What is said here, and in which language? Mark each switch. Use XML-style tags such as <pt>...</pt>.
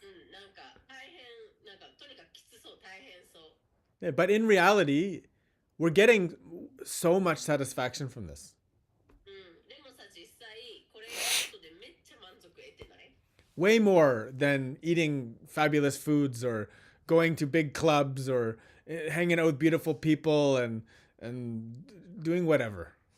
<ja>なんか大変なんかとにかくきつそう大変そう。</ja> <en>Yeah, but in reality, we're getting so much satisfaction from this.</en> <ja>でもさ実際これやることでめっちゃ満足得てない？</ja> <en>Way more than eating fabulous foods or going to big clubs or hanging out with beautiful people and doing whatever.</en>